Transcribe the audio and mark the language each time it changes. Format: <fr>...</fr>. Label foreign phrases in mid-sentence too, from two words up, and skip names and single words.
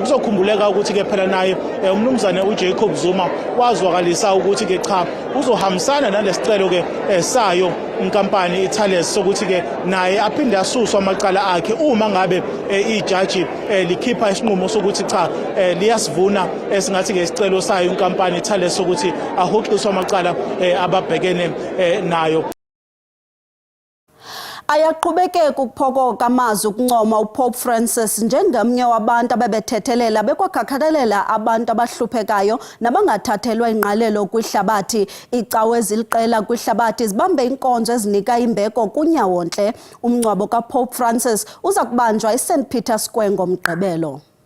<zu>Kuzokhumbuleka ukuthi ke phela naye umnumzane uJacob Zuma wazwakalisa ukuthi ke cha uzohambisana nalesicelo ke sayo inkampani iThales sokuthi ke naye aphinde asuswe amacala akhe uma ngabe ijaji likhipha isinqumo sokuthi cha liyasivuna esingathi ke isicelo sayo inkampani iThales sokuthi ahoxiswe amacala ababhekene nayo.</zu> <xh>Ayaqhubekeka ukuphokoka amazwi ukuncoma uPope Francis njengamnye wabantu abebethethelela bekwakhathalela abantu abahluphekayo nabangathathelwa ingqalelo kwihlabathi. Icawe eziliqela kwihlabathi zibambe inkonzo ezinika imbeko kunyawontle. Umngcwabo kaPope Francis uza kubanjwa eSt Peter Square ngomgqibelo.</xh>